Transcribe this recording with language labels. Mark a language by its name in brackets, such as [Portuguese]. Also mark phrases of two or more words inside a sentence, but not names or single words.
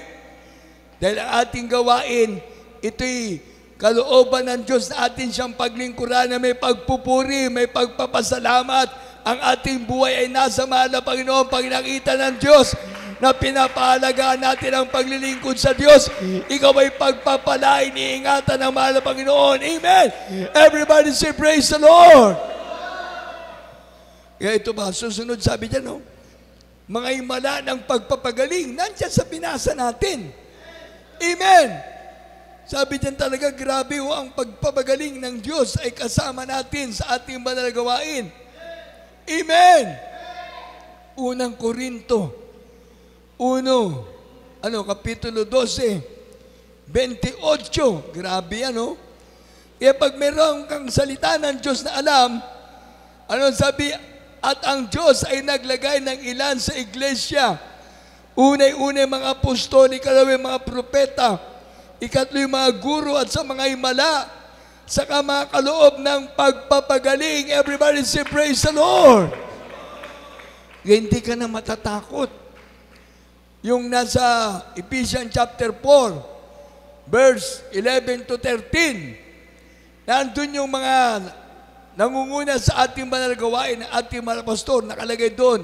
[Filipino] Dahil ang ating gawain, ito'y kalooban ng Diyos na atin siyang paglingkuran na may pagpupuri, may pagpapasalamat. Ang ating buhay ay nasa mahal na Panginoon pag nakita ng Diyos na pinapahalagaan natin ang paglilingkod sa Diyos. Ikaw ay pagpapalain, iingatan ng mahal na Panginoon. Amen! [English] Everybody say, praise the Lord! [Filipino] Kaya ito ba, susunod sabi dyan, no? Mga himala ng pagpapagaling, nandyan sa binasa natin. Amen! Sabi dyan talaga, grabe ang pagpapagaling ng Diyos ay kasama natin sa ating banal na gawain. Amen! Unang Korinto, Kapitulo 12, 28. Grabe yan, no? Kaya pag meron kang salita ng Diyos na alam, sabi? At ang Diyos ay naglagay ng ilan sa iglesia. Unay-unay mga apostol, ikalawa mga propeta, ikatlo yung mga guro at sa mga himala, saka mga kaloob ng pagpapagaling. [English] Everybody say, praise the Lord! [Filipino] Kaya hindi ka na matatakot. Yung nasa [English] Ephesians chapter 4, verse 11 to 13, [Filipino] nandun yung mga nangunguna sa ating banal gawain, ating mga pastor, nakalagay doon.